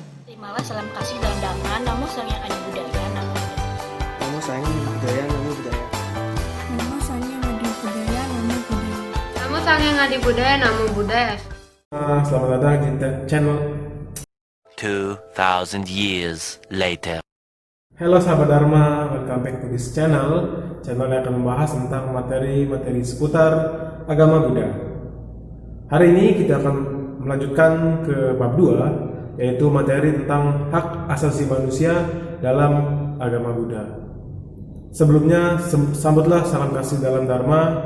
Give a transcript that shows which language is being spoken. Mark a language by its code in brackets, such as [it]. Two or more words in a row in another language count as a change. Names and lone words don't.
[id] Terimalah salam kasih dan damai, namo sang yang ada budaya, namo budaya. Namo sayang budaya, namo budaya. Namo Sanghyang Adi Budaya, Namo Budaya. Namo Sanghyang Adi Budaya, Namo Budaya. Selamat datang di channel [en] 2000 years later. [id] Halo sahabat Dharma, [en] welcome back to this channel. [id] Channel yang akan membahas tentang materi-materi seputar agama Buddha. Hari ini kita akan melanjutkan ke bab 2, yaitu materi tentang hak asasi manusia dalam agama Buddha. Sebelumnya, sambutlah salam kasih dalam Dharma.